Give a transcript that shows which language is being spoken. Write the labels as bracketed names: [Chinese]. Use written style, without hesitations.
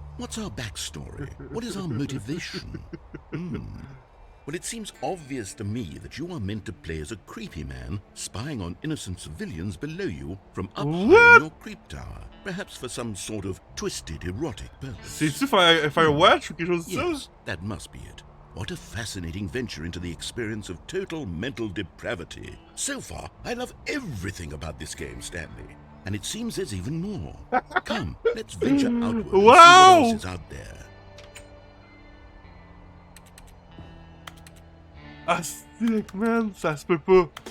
[English] What's our backstory? What is our motivation? Well, it seems obvious to me that you are meant to play as a creepy man spying on innocent civilians below you from up high in your creep tower, perhaps for some sort of twisted erotic purpose. [French] C'est-tu faire watch ou quelque chose de ça? [English] Yes, that must be it. What a fascinating venture into the experience of total mental depravity. So far, I love everything about this game, Stanley. And it seems there's even more. Come, let's venture outward and see what else is out there. [French] Ah, stick, man, ça se peut pas.